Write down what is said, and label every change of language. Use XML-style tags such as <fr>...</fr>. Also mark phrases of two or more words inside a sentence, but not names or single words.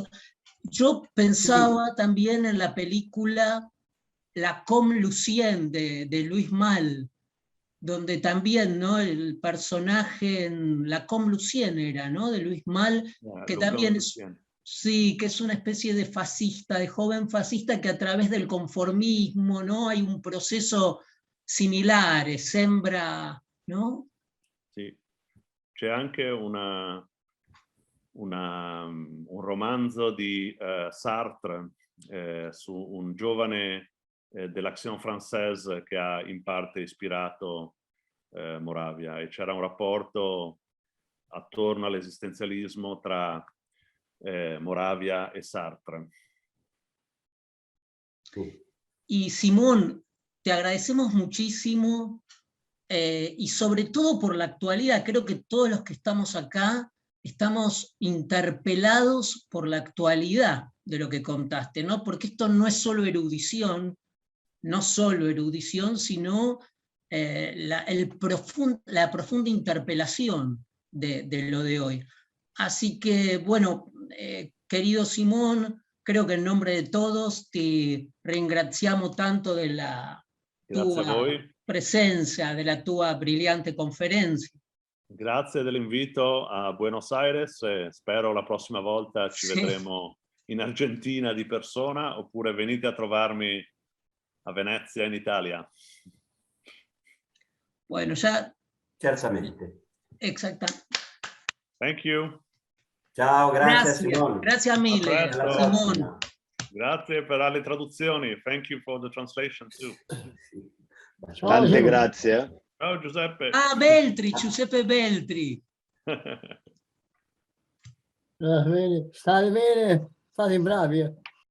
<es>Yo pensaba también en la película La Comme Lucien de Louis Malle, donde también, ¿no? El personaje en La Comme Lucien era, ¿no? De Luis Mal, que también es, sí, que es una especie de fascista, de joven fascista que a través del conformismo, ¿no? Hay un proceso similar,</es> <it>sembra, ¿no? Sì. C'è anche un romanzo di Sartre su un giovane dell'Action Française che ha in parte ispirato Moravia, e c'era un rapporto attorno all'esistenzialismo tra Moravia e Sartre.</it> <es>Y Simón, te agradecemos muchísimo y sobre todo por la actualidad. Creo que todos los que estamos acá estamos interpelados por la actualidad de lo que contaste, ¿no? Porque esto no es solo erudición, sino la profunda interpelación de lo de hoy. Así que, bueno, querido Simón, creo</es> <it>che in nome di todos ti ringraziamo tanto della tua presenza, della tua brillante conferenza. Grazie dell'invito a Buenos Aires, spero la prossima volta ci vedremo in Argentina di persona, oppure venite a trovarmi a Venezia in Italia.</it> <es>Bueno, ya...</es> <it>Certamente.</it> <es>Exacto.</es> <en>Thank you.</en> <it>Ciao, grazie Simone. Grazie mille, Simone. Grazie per le traduzioni.</it> <en>Thank you for the translation too.</en> <it>Tante grazie. Ciao Giuseppe. Ah, Beltri, Giuseppe Beltri. Bene, state bravi.</it>